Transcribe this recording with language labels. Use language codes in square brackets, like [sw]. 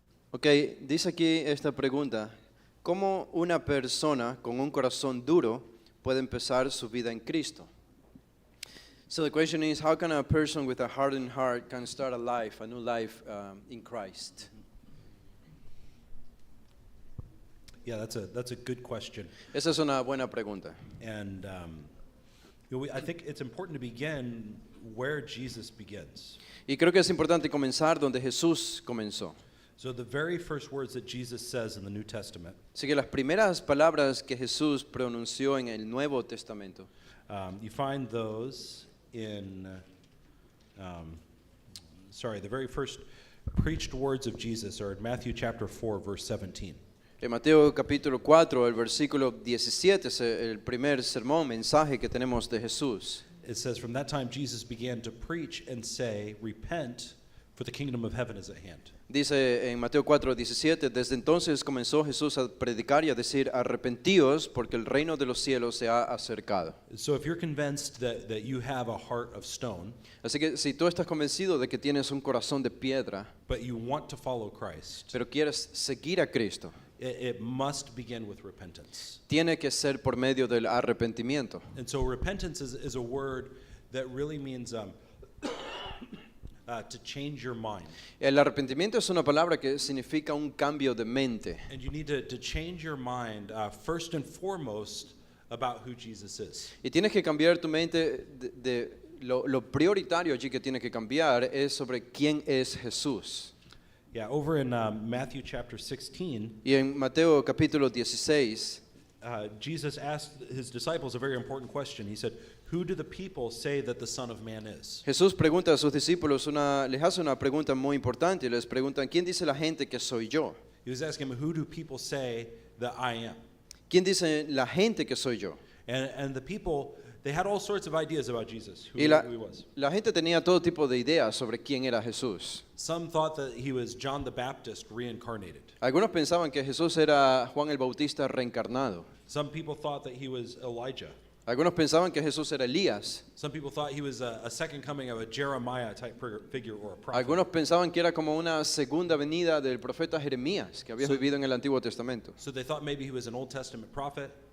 [es] Ok, dice aquí esta pregunta. ¿Cómo una persona con un corazón duro puede empezar su vida en Cristo? [en] So the question is, how can a person with a hardened heart can start a new life in Christ? Yeah, that's a good question. [es] Esa es una buena pregunta. [en] And I think it's important to begin where Jesus begins. [es] Y creo que es importante comenzar donde Jesús comenzó. [en] So the very first words that Jesus says in the New Testament, [es] Así que las primeras palabras que Jesús pronunció en el Nuevo Testamento, [en] you find those in, the very first preached words of Jesus are in Matthew chapter 4, verse 17. [es] en Mateo capítulo 4, el versículo 17 es el primer sermón, mensaje que tenemos de Jesús. [en] It says, "From that time Jesus began to preach and say, repent, for the kingdom of heaven is at hand." [es] Dice en Mateo 4, 17, desde entonces comenzó Jesús a predicar y a decir, arrepentíos porque el reino de los cielos se ha acercado. [en] So if you're convinced that you have a heart of stone, [es] Así que si tú estás convencido de que tienes un corazón de piedra, [en] but you want to follow Christ, [es] pero quieres seguir a Cristo, [en] it must begin with repentance. [es] tiene que ser por medio del arrepentimiento. [en] And so repentance is a word that really means to change your mind. [es] El arrepentimiento es una palabra que significa un cambio de mente. [en] And you need to change your mind first and foremost about who Jesus is. [es] Y tienes que cambiar tu mente lo prioritario allí que tienes que cambiar es sobre quién es Jesús. [en] Yeah, over in Matthew chapter 16, [es] Y en Mateo capítulo 16, [en] Jesus asked his disciples a very important question. He said, "Who do the people say that the Son of Man is?" [es] Jesús pregunta a sus discípulos les hace una pregunta muy importante. Les preguntan, ¿quién dice la gente que soy yo? [en] He was asking them, "Who do people say that I am?" [es] ¿Quién dice la gente que soy yo? [en] And the people, they had all sorts of ideas about Jesus, who [es] Y la, [en] who he was. [es] la gente tenía todo tipo de ideas sobre quién era Jesús. [en] Some thought that he was John the Baptist reincarnated. [es] Algunos pensaban que Jesús era Juan el Bautista reencarnado. [en] Some people thought that he was Elijah. [es] Algunos pensaban que Jesús era Elías. [en] Some people thought he was a second coming of a Jeremiah type figure or a prophet. [es] Algunos pensaban que era como una segunda venida del profeta Jeremías, que había vivido en el Antiguo Testamento. [en] So they thought maybe he was an Old Testament prophet,